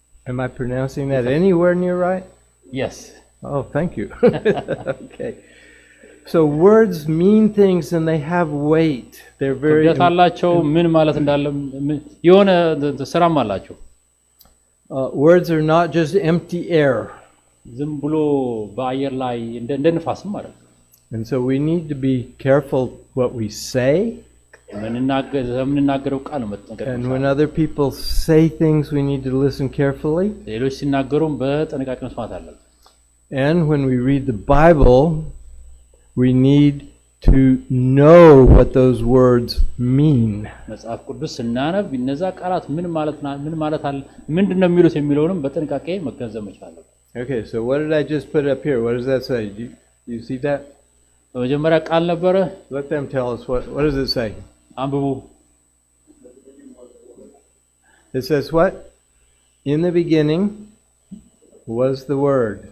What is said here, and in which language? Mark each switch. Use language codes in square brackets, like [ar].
[en] Am I pronouncing that anywhere near right? Yes. Oh, thank you. Okay. So words mean things and they have weight. They're very [am] አላቸው ምን ማለት እንዳለ የሆነ ስራም አላቸው [en] words are not just empty air. [am] ዝም ብሎ በአየር ላይ እንደ ንፋስም ማለት ነው [en] And so we need to be careful what we say. [am] የምንናገረው ቃል ነው መጠንቀቅ [en] And when other people say things, we need to listen carefully. [am] ሌሎች ሲናገሩም በጥንቃቄ መስማት አለብን [en] And when we read the Bible, we need to know what those words mean. [am] መጽሐፍ ቅዱስ ስናነብ እነዛ ቃላት ምን ማለት አለ ምንድነው የሚሉት የሚለውንም በጥንቃቄ መገንዘብ መቻል አለብን [en] Okay, so what did I just put up here? What does that say? You see that? [am] በመጀመሪያ ቃል ነበረ [en] Let them tell us what does it say? [am] አንብቡ [en] It says what? In the beginning was the word.